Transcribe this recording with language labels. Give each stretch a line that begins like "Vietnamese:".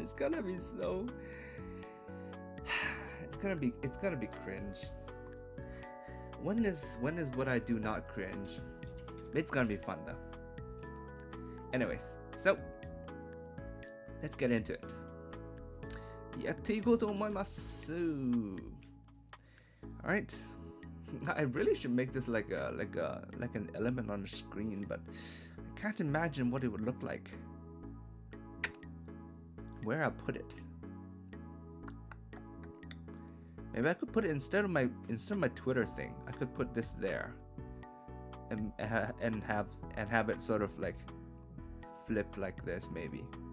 English: It's gonna be so. It's gonna be cringe. When is what I do not cringe? It's gonna be fun though. Anyways, so let's get into it.
Japanese: やっていこうと思います。
English: Alright. I really should make this like an element on the screen, but I can't imagine what it would look like. Where I put it. Maybe I could put it instead of my Twitter thing. I could put this there, and have it sort of like flip like this, maybe.